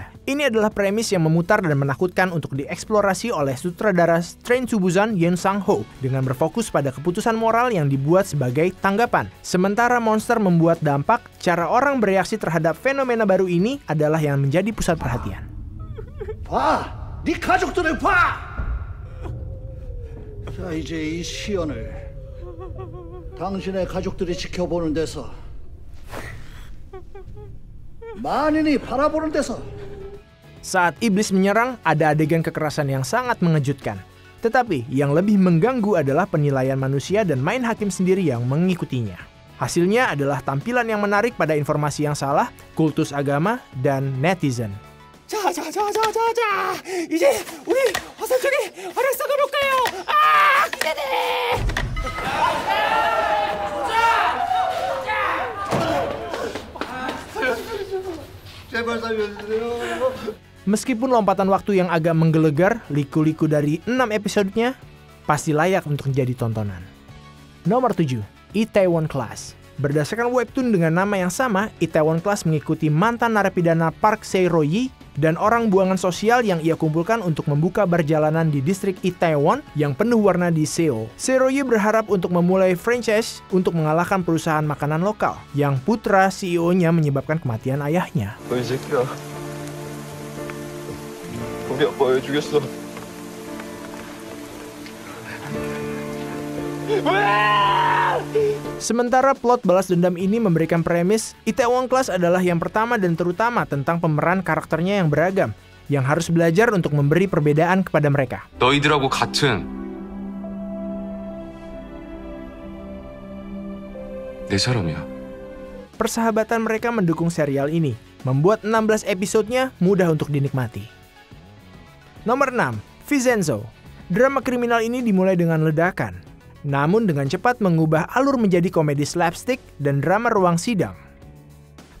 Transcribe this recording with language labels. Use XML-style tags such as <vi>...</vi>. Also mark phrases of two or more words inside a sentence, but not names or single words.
<id>Ini adalah premis yang memutar dan menakutkan untuk dieksplorasi oleh sutradara Train to Busan Yoon Sang-ho dengan berfokus pada keputusan moral yang dibuat sebagai tanggapan. Sementara monster membuat dampak, cara orang bereaksi terhadap fenomena baru ini adalah yang menjadi pusat perhatian.</id> <ko>봐! 네 가족들을 봐! 자, 이제 이 시연을 당신의 가족들이 지켜보는 데서 만인이 바라보는 데서.</ko> <id>Saat iblis menyerang, ada adegan kekerasan yang sangat mengejutkan. Tetapi yang lebih mengganggu adalah penilaian manusia dan main hakim sendiri yang mengikutinya. Hasilnya adalah tampilan yang menarik pada informasi yang salah, kultus agama, dan netizen.</id> <ko>자, 이제 우리 화살표기 활약상을 볼까요? 기대돼! 제발 살려주세요.</ko> <id>Meskipun lompatan waktu yang agak menggelegar, liku-liku dari 6 episodenya pasti layak untuk menjadi tontonan. Nomor 7, Itaewon Class. Berdasarkan webtoon dengan nama yang sama, Itaewon Class mengikuti mantan narapidana Park Se-royi dan orang buangan sosial yang ia kumpulkan untuk membuka bar jalanan di distrik Itaewon yang penuh warna di Seoul. Se-royi berharap untuk memulai franchise untuk mengalahkan perusahaan makanan lokal yang putra CEO-nya menyebabkan kematian ayahnya.</id> <ko>너 이 새끼야. 우리 아빠 왜 죽였어?</ko> <id>Sementara plot balas dendam ini memberikan premis, Itaewon Class adalah yang pertama dan terutama tentang pemeran karakternya yang beragam, yang harus belajar untuk memberi perbedaan kepada mereka.</id> <ko>너희들하고 같은 내 사람이야.</ko> <id>Persahabatan mereka mendukung serial ini, membuat 16 episodenya mudah untuk dinikmati. Nomor 6, Vincenzo. Drama kriminal ini dimulai dengan ledakan, namun dengan cepat mengubah alur menjadi komedi slapstick dan drama ruang sidang.</id>